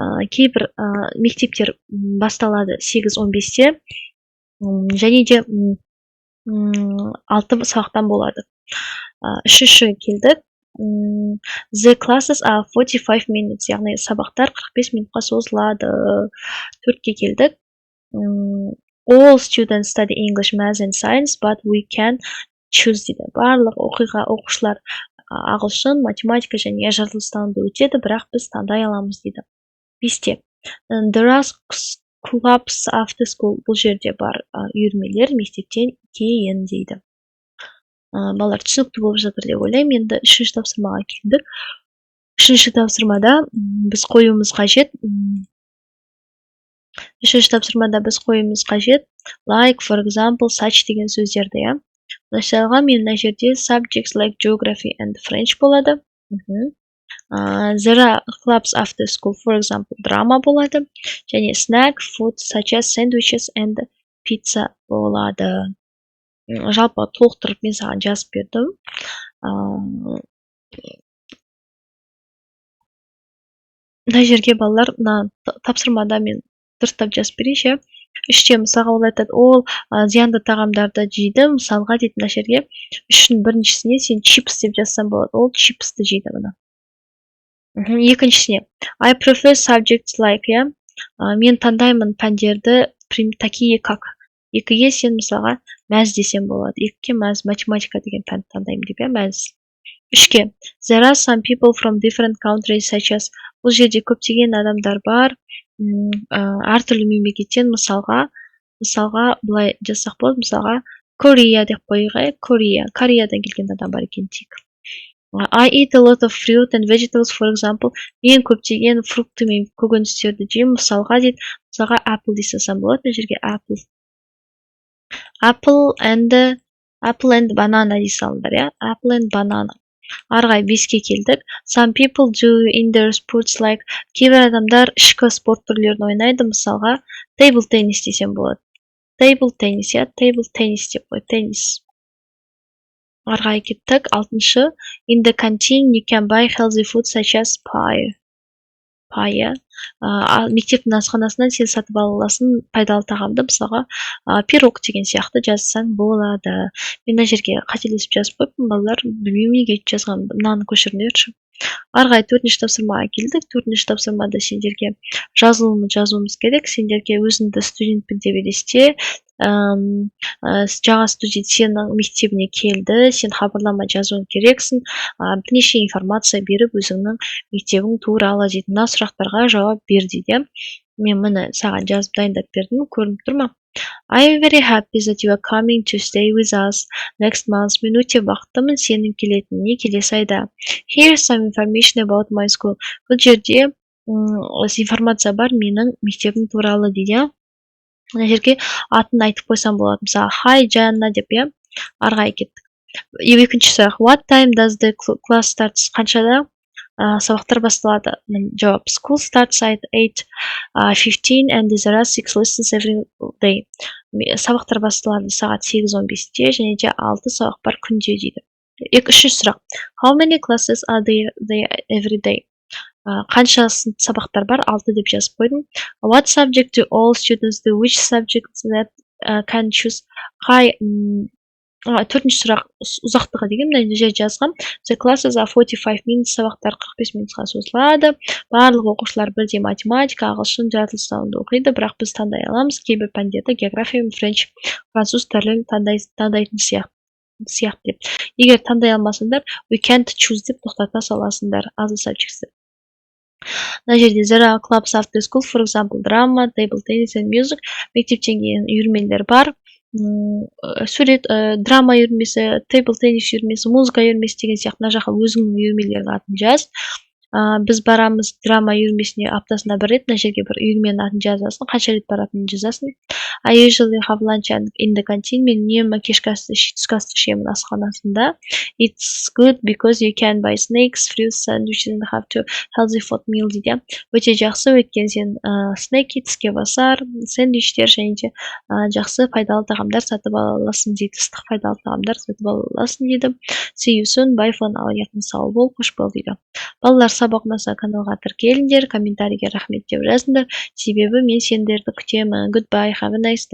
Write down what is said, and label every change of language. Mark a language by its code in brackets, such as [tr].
[kk] Кейбір мектептер басталады 8:15-те, және де 6 сабақтан болады. Үшінші келдік. [en] The classes are 45 minutes, [kk] яғни сабақтар 45 минутқа созылады. 4-ке келдік. [en] All students study English, Math and Science, but we can choose [kk] дейді. Барлық оқушылар ағылшын, математика және жаратылыстануды өтеді, бірақ біз таңдай аламыз дейді. 5-те. [en] There are clubs after school. [kk] Бұл жерде бар үйірмелер мектептен кейін дейді. Балалар түсінікті болып жатыр деп ойлаймын. Енді 3-ші тапсырмаға келдік. 3-ші тапсырмада біз қоюымыз қажет. 3-ші тапсырмада біз қоюымыз қажет. [en] Like, for example, such [kk] деген сөздерді, Мысалға, мен мына жерде [en] subjects like geography and French [kk] болады. [en] There are clubs after school, for example, drama [kk] болады. Және [en] snack, food, such as sandwiches and pizza [kk] болады. Жалпы толықтырып мен саған жазып бердім. Мына жерге балалар, тапсырмада мен дұрыстап жазып берейінші. 3-те мысалға ол айтады, ол зиянды тағамдарды жейді. Мысалға дейді мына жерге 3-дің біріншісіне сен chips деп жазсам болады. Ол chipsті жейді мұны. Екіншісіне [en] I prefer subjects like, [kk] мен таңдаймын пәндерді [ru] такие как. [kk] 2-ге сен мысалға мәз десем болады. 2-ге мәз, математика деген пәнді таңдаймын деп, мәз. [en] 3-ке There are some people from different countries such as. [kk] Бұл жерде көптеген адамдар бар. Әртүрлі мемлекеттен мысалға былай жазсақ болады, мысалға Korea деп қойғай, Кореядан келген адам бар екен тек. [en] I eat a lot of fruit and vegetables, for example. [kk] Мен көптеген фрукты мен көкөністерді жеймін. Мысалға дейді, мысалға apple дейсам болады, мына жерге [en] apple and banana [kk] дейсалындар, apple and banana. Арғай 5-ке келдік. [en] Some people do indoor sports like. [kk] Кейбір адамдар ішкі спорт түрлерін ойнайды. Мысалға table tennis десем болады. [en] Table tennis, table tennis [kk] деп қой, [en] tennis. [kk] Арғай кеттік. 6-шы. [en] In the canteen you can buy healthy food such as pie. [kk] Мектептің асханасынан сен сатып аласың пайдалы тағамды, мысалға пирог деген сияқты жазсаң болады. Мен мына жерге қателесіп жазып қойыппын, балалар, білмеймін неге жазғанымды, мынаны көшіріңдерші. Арғай 4-ші тапсырмаға келдік. 4-ші тапсырмада сендерге жазуымыз керек. Сендерге өзіңді студентпін деп елесте. Жаңа студент сенің мектебіне келді, сен хабарлама жазуың керексің. Бірнеше информация беріп, өзіңнің мектебің туралы дейді. Мына сұрақтарға жауап бер дейді. Мен мұны саған жазып дайындап бердім, көрініп тұр ма? [en] I am very happy that you are coming to stay with us next month. [kk] Мен өте бақыттымын сенің келетініне келесі айда. [en] Here's some information about my school. [kk] Бұл жерде информация бар менің мектебім туралы дейді. Мына жерге атын айтып қойсам болады. Мысалы, Hi Жанна деп, иә, ары қарай кеттік. Екінші сұрақ. [en] What time does the class starts? [kk] Қаншада сабақтар басталады? Жауап. [en] School starts at 8:15 and there are 6 lessons every day. [kk] Сабақтар басталады сағат 8:15-те және де 6 сабақ бар күнде дейді. Үшінші сұрақ. [en] How many classes are there every day? [kk] Қанша сабақтар бар? 6 деп жазып қойдым. [en] What subject do all students do? Which subjects that can choose? [kk] Төртінші сұрақ ұзақтығы деген мына жерде жазғам. [en] The classes are 45 minutes, [kk] сабақтар 45 минутқа созылады. Барлық оқушылар бірдей математика, ағылшын, жаратылыстануды оқиды, бірақ біз таңдай аламыз. Кейбір пәндерді география мен француз тілін таңдайтын сияқты деп. Егер таңдай алмасаңдар, [en] we can't choose [kk] деп тоқтата саласыңдар. Other subjects. Мына жерде [en] there are clubs after school, for example, drama, table tennis and music. [kk] Мектептен кейін үйірмелер бар. Сурет, драма үйірмесі, тейбл теннис үйірмесі, музыка үйірмесі деген сияқты мына жаққа өзіңнің үйірмелердің атын жаз. Біз барамыз драма үйірмесіне аптасына бір рет, мына жерге бір үйірменің атын жазасың, қанша рет баратынын жазасың. [en] I usually have lunch in the canteen. [kk] Мен үнемі түскі асты ішемін асханасында. [en] It's good because you can buy snacks, fruits, sandwiches and have to healthy food meal [kk] дейді. Өте жақсы, өйткені сен снеки, тіске басар, сэндвичтер және де жақсы пайдалы тағамдар сатып ала аласың дейді. Ыстық пайдалы тағамдар сатып ала аласың дейді. [en] See you soon, bye for now. [kk] Яғни сау бол, қош бол дейді. Балалар, сабақ ұнаса каналға тіркеліңдер, комментарийге рахмет деп жазыңдар, себебі мен сендерді күтемін. [en] Goodbye, have a nice day.